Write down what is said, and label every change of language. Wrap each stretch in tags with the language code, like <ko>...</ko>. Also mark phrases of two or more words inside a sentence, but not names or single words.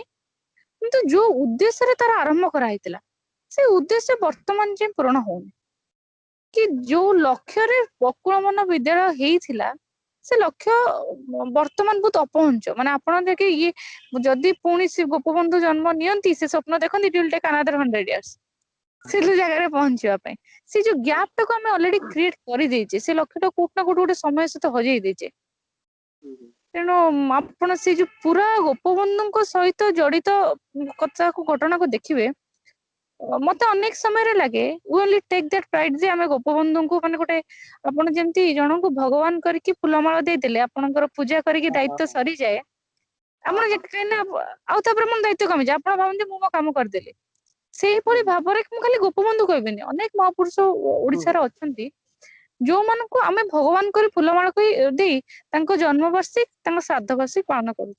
<or>କିନ୍ତୁ ଯୋଉ ଉଦ୍ଦେଶ୍ୟରେ ତାର ଆରମ୍ଭ କରାହେଇଥିଲା, ସେ ଉଦ୍ଦେଶ୍ୟ ବର୍ତ୍ତମାନ ଯାଏଁ ପୂରଣ ହଉନି। କି ଯୋଉ ଲକ୍ଷ୍ୟରେ ବକୁଳ ବନ ବିଦ୍ୟାଳୟ ହେଇଥିଲା, ସେ ଲକ୍ଷ୍ୟ ବର୍ତ୍ତମାନ ବହୁତ ଅପହଞ୍ଚ। ମାନେ ଆପଣ ଦେଖି ଇଏ ଯଦି ପୁଣି ସେ ଗୋପବନ୍ଧୁ ଜନ୍ମ ନିଅନ୍ତି, ସେ ସ୍ୱପ୍ନ ଦେଖନ୍ତି</or> <en>it will take another 100 years</en> <or>ସେ ଜାଗାରେ ପହଞ୍ଚିବା ପାଇଁ। ସେ ଯୋଉ ଗ୍ୟାପ୍ ଟାକୁ ଆମେ</or> <en>already create</en> <or>କରିଦେଇଛେ, ସେ ଲକ୍ଷ୍ୟଟା କୋଉଠି ନା କୋଉଠି ଗୋଟେ ସମୟ ସହିତ ହଜେଇ ଦେଇଛେ। ତେଣୁ ଆପଣ ସେ ଯୋଉ ପୁରା ଗୋପବନ୍ଧୁଙ୍କ ସହିତ ଜଡିତ ଘଟଣାକୁ ଦେଖିବେ, ମତେ ଅନେକ ସମୟରେ ଲାଗେ</or> <en>we only take that pride</en> <or>ଯେ ଆମେ ଗୋପବନ୍ଧୁଙ୍କୁ ମାନେ ଗୋଟେ, ଆପଣ ଯେମିତି ଜଣଙ୍କୁ ଭଗବାନ କରିକି ଫୁଲମାଳ ଦେଇଦେଲେ, ଆପଣଙ୍କର ପୂଜା କରିକି ଦାୟିତ୍ୱ ସରିଯାଏ, ଆପଣ ଆଉ ତାପରେ ମୋ ଦାୟିତ୍ୱ କମିଯାଏ, ଆପଣ ଭାବନ୍ତି ମୁଁ ମୋ କାମ କରିଦେଲି। ସେଇଭଳି ଭାବରେ ମୁଁ ଖାଲି ଗୋପବନ୍ଧୁ କହିବିନି, ଅନେକ ମହାପୁରୁଷ ଓଡିଶାର ଅଛନ୍ତି, ଯୋଉମାନଙ୍କୁ ଆମେ ଭଗବାନ କରି ଫୁଲମାଳ ଦେଇ ତାଙ୍କ ଜନ୍ମବାର୍ଷିକ, ତାଙ୍କ ଶ୍ରାଦ୍ଧ ବାର୍ଷିକ ପାଳନ କରୁଛୁ।</or>